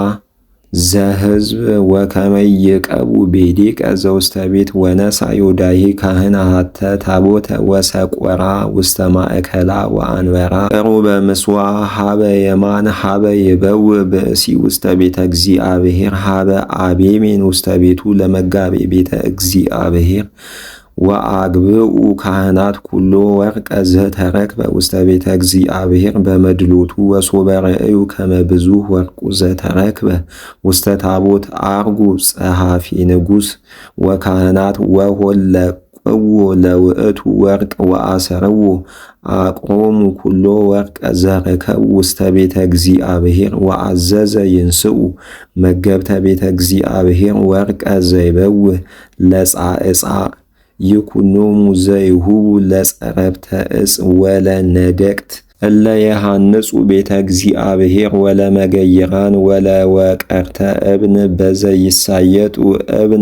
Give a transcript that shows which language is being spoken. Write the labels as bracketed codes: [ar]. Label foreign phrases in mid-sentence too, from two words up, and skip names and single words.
[gez] ዘሕዝብ ወከመ ይዕቀቡ ቤዴቀ ዘውስተ ቤት ወነሣ ዮዳሄ ካህን አሐተ ታቦተ ወሰቆራ ውስተ ማእከላ ወአንበራ ቅሩበ ምሥዋዕ ሀበ የማን ሀበ ይበውእ ብእሲ ውስተ ቤተ እግዚአብሔር ሀበ አቤሜን ውስተ ቤቱ ለመጋቤ ቤተ እግዚአብሔር ወአግብኡ ካህናት ኩሎ ወርቀ ዘተረክበ ውስተ ቤተ እግዚአብሔር በመድሎቱ ወሶበርዩ ከመ ብዙኅ ወርቁ ዘተረክበ ውስተ ታቦት አርጉ ጸሐፊ ንጉሥ ወካህናት ወሆለቅዎ ለውእቱ ወርቅ ወአሰርዎ አቅሮሙ ኩሎ ወርቀ ዘረከቡ ውስተ ቤተ እግዚአብሔር ወአዘዘ ይንስኡ መገብተ ቤተ እግዚአብሔር ወርቀ ዘይበውእ ለጻዕጻ ይኩኖሙ ዘይሁቡ ለጸረብተ ዕፅ ወለነደቅት እለ የሃንጹ ቤተ እግዚአብሔር ወለመገይራን ወለወቀርተ እብን በዘይሳየጡ እብነ